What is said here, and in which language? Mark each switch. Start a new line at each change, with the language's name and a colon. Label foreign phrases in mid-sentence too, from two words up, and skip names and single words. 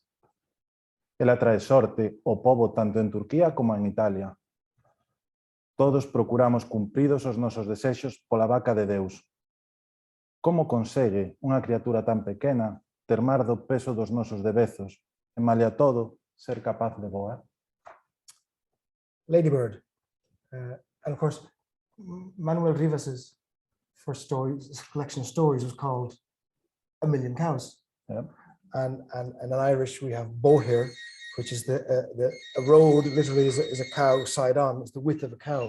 Galician: Ela trae sorte ao pobo tanto en Turquía como en Italia. Todos procuramos cumpridos os nosos desexos pola vaca de Deus. Como consegue unha criatura tan pequena ter mar do peso dos nosos debezos e malia todo ser capaz de voar?
English: Ladybird. And of course, Manuel Rivas's first stories, his collection of stories was called A Million Cows. Yeah. And in Irish, we have Boher, which is a road literally is a cow side on, it's the width of a cow.